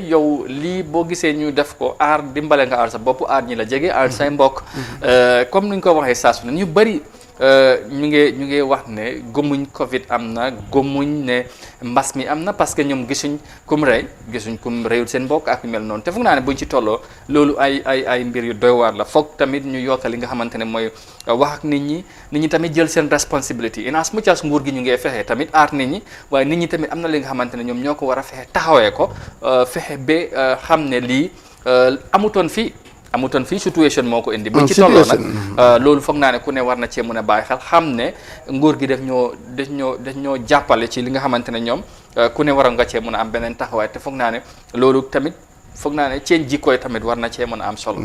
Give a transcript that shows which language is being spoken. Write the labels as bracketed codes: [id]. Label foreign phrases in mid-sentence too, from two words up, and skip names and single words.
[wo] yow lii boo gisee ñu def ko aar dimbale nga aar sa bopp aar ñi la jege aar say mbokk comme ni ñu ko waxee saa su ne ñu bëri ñu ngi wax ne gëmuñ Covid am na gëmuñ ne mbas mi am na parce que ñoom gisuñ kum réyul seen mbokk ak yu mel noonu te foog naa ne buñ ci tolloo loolu ay mbir yu doy waar la foog tamit ñu yokkal li nga xamante ne mooy wax ak nit ñi tamit jël seen [en] responsibility in as much as [wo] nguur gi ñu ngi fexe tamit aar nit ñi waaye nit ñi tamit am na li nga xamante ne ñoom ñoo ko war a fexe taxawee ko fexe ba xam ne lii amutoon fii situation moo ko indi buñ ci tolloo nag loolu foog naa ne ku ne war na cee mën a bàyyi xel xam ne nguur gi daf ñoo jàppale ci li nga xamante ne ñoom ku ne war nga cee mën a am beneen taxawaay te foog naa ne loolu tamit foog naa ne ceen jikkooy tamit war na cee mën a am solo